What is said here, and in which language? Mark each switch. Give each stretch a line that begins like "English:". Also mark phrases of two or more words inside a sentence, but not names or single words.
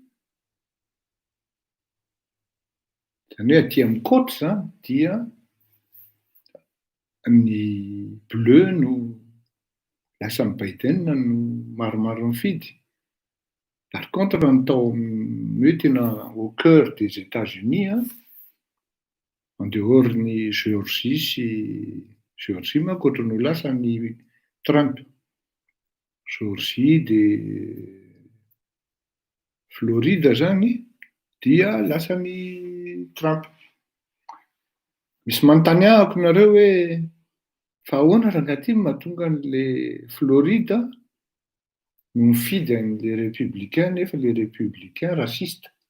Malagasy: zany hoe aty amin'ny côte zany dia ny bleu no lasan'ny Biden no maromaro mifidy
French: Par contre,
Malagasy: raha natao hoe tena
French: au cœur des États-Unis, en dehors
Malagasy: ny Géorgie sy Géorgie manko ohatran'ny ho lasan'ny Trump. Géorgie dia Florida zany dia lasan'ny Trump. Misy manontany ahako nareo hoe fa ahoana rangaty mahatonga an'le Florida no mifidy an'le républicain nefa le républicain rasiste.